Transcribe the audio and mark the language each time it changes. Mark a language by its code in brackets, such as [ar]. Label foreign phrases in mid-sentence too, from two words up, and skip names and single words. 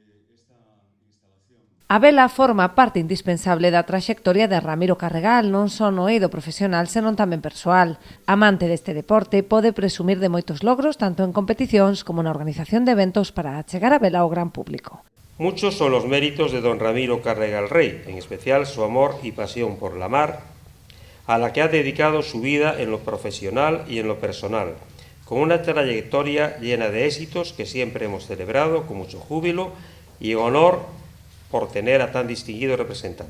[gl] A vela forma parte indispensable da traxectoria de Ramiro Carregal, non só no eido profesional, senón tamén persoal. Amante deste deporte, pode presumir de moitos logros tanto en competicións como na organización de eventos para achegar a vela ao gran público. [es] Muchos son los méritos de don Ramiro Carregal Rey, en especial su amor y pasión por la mar, a la que ha dedicado su vida en lo profesional y en lo personal, con una trayectoria llena de éxitos que siempre hemos celebrado con mucho júbilo y en honor por tener a tan distinguido representante.